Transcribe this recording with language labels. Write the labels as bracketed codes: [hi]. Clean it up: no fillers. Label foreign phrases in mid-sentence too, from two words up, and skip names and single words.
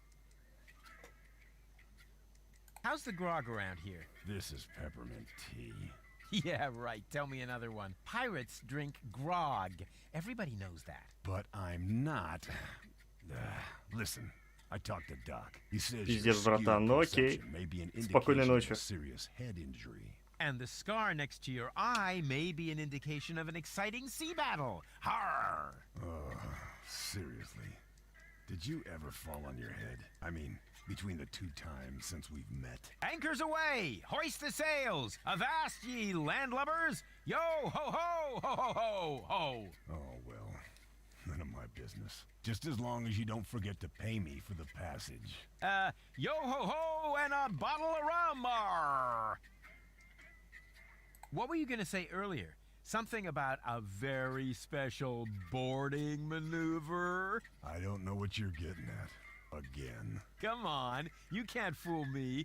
[en] How's the grog around here? This is peppermint tea. Yeah, right. Tell me another one. Pirates drink grog. Everybody knows that. But I'm not. Listen, I talked to Doc. He says your [ru] Пиздец, братан, ну [en] skewed [ru] окей. [en] perception may be an [ru] Спокойной [en] indication of [ru] ночи. [en] a serious head injury. And the scar next to your eye may be an indication of an exciting sea battle. Har! Seriously. Did you ever fall on your head? I mean, between the 2 times since we've met. Anchors away! Hoist the sails! Avast ye landlubbers! Yo ho ho ho ho ho ho! Oh, well, none of my business. Just as long as you don't forget to pay me for the passage. Yo ho ho and a bottle of rum! Arr! What were you gonna say earlier? Something about a very special boarding maneuver? I don't know what you're getting at. Again. Come on, you can't fool me.